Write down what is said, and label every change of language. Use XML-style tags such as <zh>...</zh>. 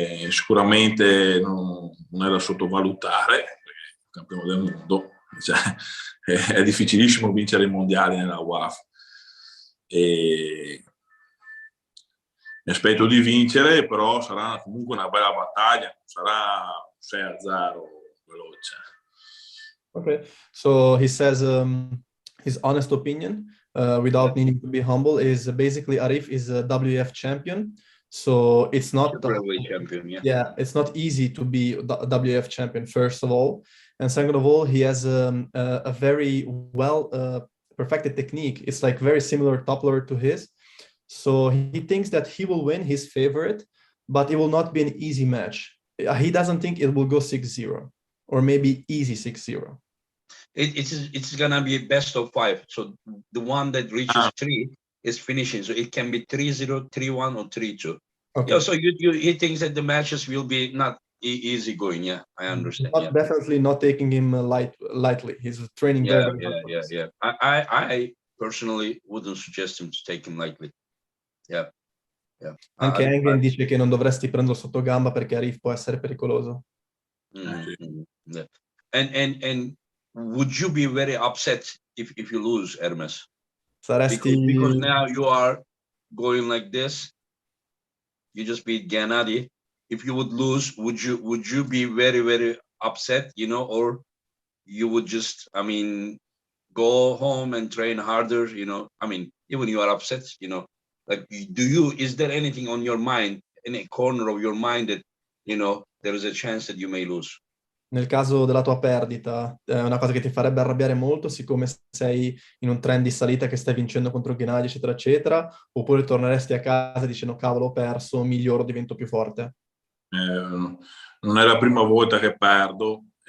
<it>Sicuramente non è da sottovalutare, perché è campione del mondo, cioè, è difficilissimo vincere i mondiali nella UAF. Mi aspetto di vincere, però sarà comunque una bella battaglia, non sarà 6-0 veloce.</it> <en>Okay, so he says his honest opinion, without needing to be humble, is basically Arif is a WF champion. So it's not champion, it's not easy to be a WF champion, first of all, and second of all, he has a very well perfected technique. It's like very similar toppler to his. So he thinks that he will win his favorite, but it will not be an easy match. he doesn't think it will go 6-0 or maybe easy 6-0. It's gonna be best of 5. So the one that reaches 3 is finishing. So it can be 3-0, 3-1, or 3-2. Okay. Yeah. So he thinks that the matches will be not easy going. Yeah, I understand. But Yeah. definitely not taking him lightly. He's training very hard. Yeah. I personally wouldn't suggest him to take him lightly. Yeah.</en> <it>Anche Engen dice che non dovresti prenderlo sotto gamba perché Arif può essere pericoloso.</it> <en>Yeah. And would you be very upset if you lose, Ermes? Because now you are going like this. You just beat Gennady. If you would lose, would you be very, very upset, or you would just, go home and train harder, even you are upset, like, is there anything on your mind, in a corner of your mind, that, there is a chance that you may lose?</en> <it>Nel caso della tua perdita, è una cosa che ti farebbe arrabbiare molto, siccome sei in un trend di salita che stai vincendo contro Gennady, eccetera, eccetera, oppure torneresti a casa dicendo cavolo, ho perso, miglioro, divento più forte? Non è la prima volta che perdo.</it>